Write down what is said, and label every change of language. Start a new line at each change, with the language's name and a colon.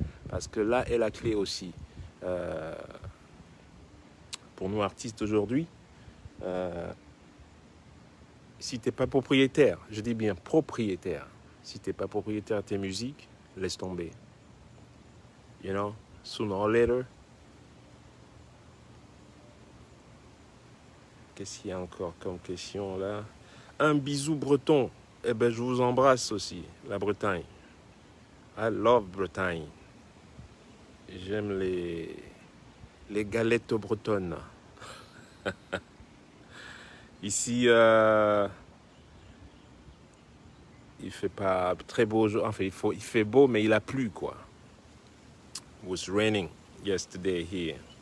French: Parce que là est la clé aussi. Pour nous artistes aujourd'hui, si tu n'es pas propriétaire, je dis bien propriétaire, si tu n'es pas propriétaire de tes musiques, laisse tomber.
English: You know, sooner or later.
French: Qu'est-ce qu'il y a encore comme question là? Un bisou breton. Eh ben, je vous embrasse aussi, la Bretagne.
English: I love Bretagne.
French: J'aime les galettes bretonnes. Ici, il fait pas très beau. Enfin, il fait beau, mais il a plu, quoi.
English: It was raining yesterday here.